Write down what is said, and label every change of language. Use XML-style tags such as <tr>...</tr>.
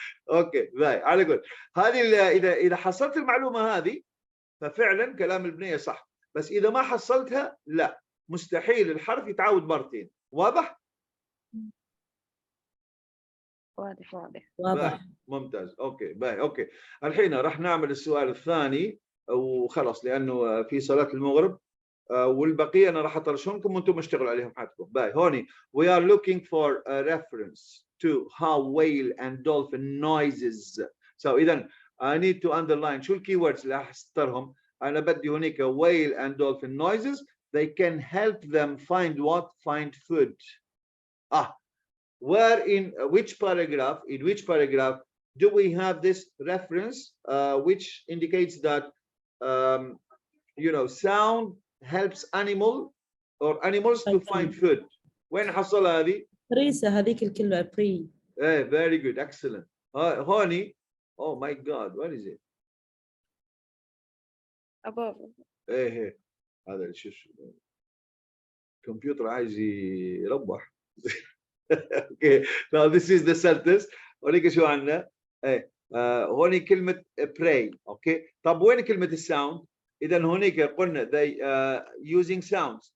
<ar>اوكي باي، على كل هذه اذا حصلت المعلومه هذه ففعلا كلام البنيه صح، بس اذا ما حصلتها لا، مستحيل الحرف يتعاود مرتين. واضح؟ واضح واضح. واضح. ممتاز. اوكي باي. اوكي الحين راح نعمل السؤال الثاني وخلاص، لانه في صلاه المغرب والبقيه انا راح اطرشهم لكم وانتم اشتغلوا عليهم حدكم. باي هوني</ar> <en>we are looking for a reference to how whale and dolphin noises.</en> <ar>So اذا</ar> <en>I need to underline</en> <ar>شو الكي ووردز اللي راح استرهم. انا بدي هناك</ar> <en>whale and dolphin noises they can help them find what? Find food. Where in which paragraph do we have this reference which indicates that sound helps animals to find food.</en> <ar>وين حصل هذه؟ بريسة هذيك الكلمة بري.</ar> <en>very good, excellent. هوني oh my god what is it؟ above.</en> <ar>هذا شو الكمبيوتر عايز يربح.</ar> <en>Okay, now this is the sentence.</en> <ar>هونيك شو عندنا؟ هوني كلمة pray. اوكي طب وين كلمة الساوند؟ إذا هونيك قلنا</ar> <en>they using sounds.</en>